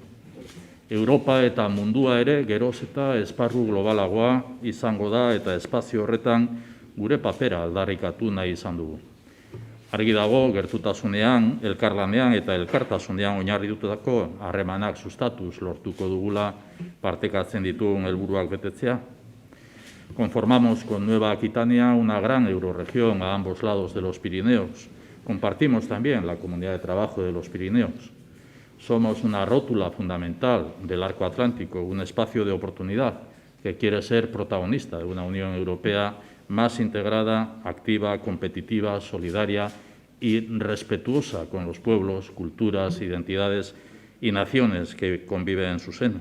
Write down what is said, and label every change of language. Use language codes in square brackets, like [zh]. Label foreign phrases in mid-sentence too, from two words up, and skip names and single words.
[eu] Europa eta mundua ere geroz eta esparru globalagoa izango da eta espazio horretan gure papera aldarrikatu nahi izan dugu. Argi dago, gertutasunean, elkarlanean eta elkartasunean oinarritutako harremanak sustatuz lortuko dugula partekatzen ditugun helburuak betetzea. [es] Conformamos con Nueva Aquitania una gran eurorregión a ambos lados de los Pirineos. Compartimos también la comunidad de trabajo de los Pirineos. Somos una rótula fundamental del arco atlántico, un espacio de oportunidad que quiere ser protagonista de una Unión Europea más integrada, activa, competitiva, solidaria y respetuosa con los pueblos, culturas, identidades y naciones que conviven en su seno.